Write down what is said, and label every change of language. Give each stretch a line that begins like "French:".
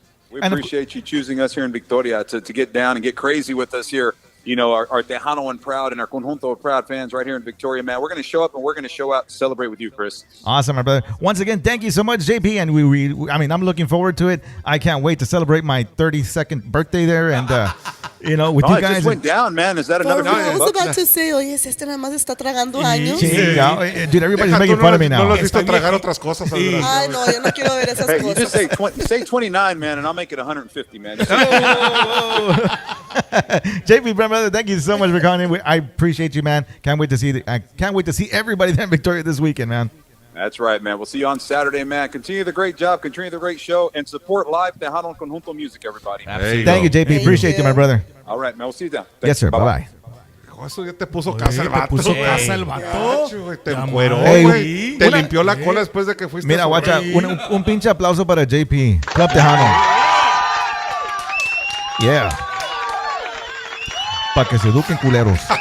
English: We appreciate you choosing us here in Victoria to get down and get crazy with us here. Our Tejano and Proud and our Conjunto Proud fans right here in Victoria, man. We're going to show up and we're going to show out, celebrate with you, Chris. Awesome, my brother. Once again, thank you so much, JP. And I'm looking forward to it. I can't wait to celebrate my 32nd birthday there. And, with you guys. It just went down, man. Is that another I was about to say,
Spanish: oye, este nada más está tragando años.
English: Dude, everybody's making fun of me now.
Spanish: No lo has visto tragar otras cosas. Ay, no, yo no quiero ver esas cosas.
English: You just say 29, man, and I'll make it 150, man. JP, brother, thank you so much for calling in. I appreciate you, man. Can't wait to see everybody there in Victoria this weekend, man. That's right, man. We'll see you on Saturday, man. Continue the great job, continue the great show, and support live Tejano Conjunto music, everybody. Thank you, JP. Appreciate you, my brother. All right, man. We'll see you down. Yes, sir. Bye-bye.
Spanish: Eso ya te puso casa el vato. Te encueró,
English: Hey,
Spanish: güey. Te limpió la cola después de que fuiste. Mira, guacha, un pinche aplauso para JP. Club Tejano. Yeah. Para que se eduquen culeros.